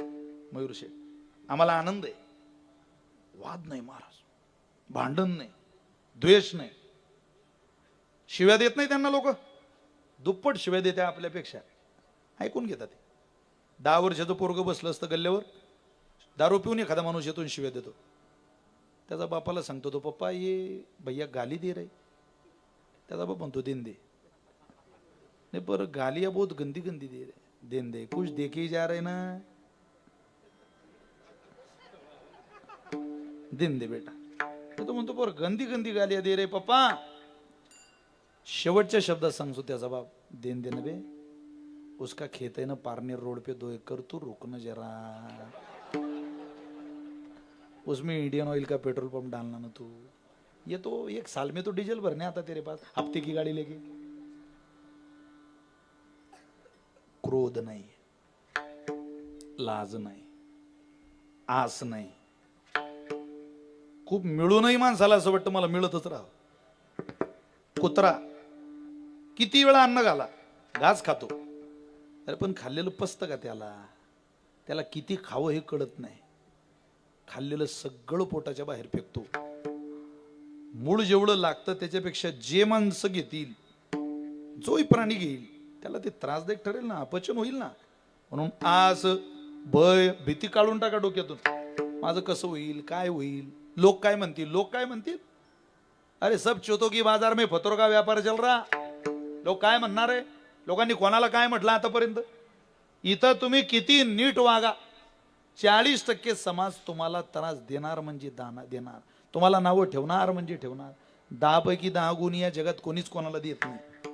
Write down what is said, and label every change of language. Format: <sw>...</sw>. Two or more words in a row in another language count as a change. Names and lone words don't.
<mr>मयूर शेठ, आम्हाला आनंद आहे. वाद नाही महाराज, भांडण नाही, द्वेष नाही. शिव्या देत नाही त्यांना लोक, दुप्पट शिव्या देते आपल्यापेक्षा. ऐकून घेतात. 10 वर्षाचं पोरग बसलं असतं गल्ल्यावर, दारू पिऊन एखादा माणूस येतो शिव्या देतो. त्याचा बापाला सांगतो तो,</mr> <hi>पप्पा ये भैया गाली दे रहे.</hi> <mr>त्याचा बाप म्हणतो</mr> <hi>देन दे. नहीं पर गालियां बहुत गंदी गंदी दे रहे, देन दे, कुछ दे के ही जा रहे ना, देन दे बेटा.</hi> <mr>तो म्हणतो</mr> <hi>पर गंदी गंदी गालियां दे रहे पप्पा.</hi> <mr>शेवटच्या शब्दात सांगतो त्याचा बाप,</mr> <hi>देन दे ना बे, उसका खेत है ना पारनेर रोड पे 2 एकड़, तू रुकना जरा, उसमें इंडियन ऑयल का पेट्रोल पंप डालना ना तू. ये तो 1 साल में तो डीजल भरने आता तेरे पास, हफ्ते की गाड़ी लेके.</hi> <mr>क्रोध नाही, लाज नाही, आस नाही. खूप मिळूनही माणसाला असं वाटतं मला मिळतच राहावं. कुत्रा किती वेळा अन्न घाला, घास खातो. अरे पण खाल्लेलं पचतं का त्याला? त्याला किती खावं हे कळत नाही. खाल्लेलं सगळं पोटाच्या बाहेर फेकतो. मूळ जेवढं लागतं त्याच्यापेक्षा जे माणसं घेतील, जोही प्राणी घेईल, त्याला ते त्रासदायक ठरेल ना, अपचन होईल ना. म्हणून आस, भय, भीती काढून टाका डोक्यातून. माझं कसं होईल, काय होईल, लोक काय म्हणतील, लोक काय म्हणतील.</mr> <hi>अरे सब चोतो की बाजार में फतोर का व्यापार चल रहा.</hi> <mr>लोक काय म्हणणार आहे? लोकांनी कोणाला काय म्हटलं आतापर्यंत? इथं तुम्ही किती नीट वागा, 40% समाज तुम्हाला त्रास देणार म्हणजे देणार, तुम्हाला नावं ठेवणार म्हणजे ठेवणार. 10 पैकी 10 गुण या जगात कोणीच कोणाला देत नाही.</mr>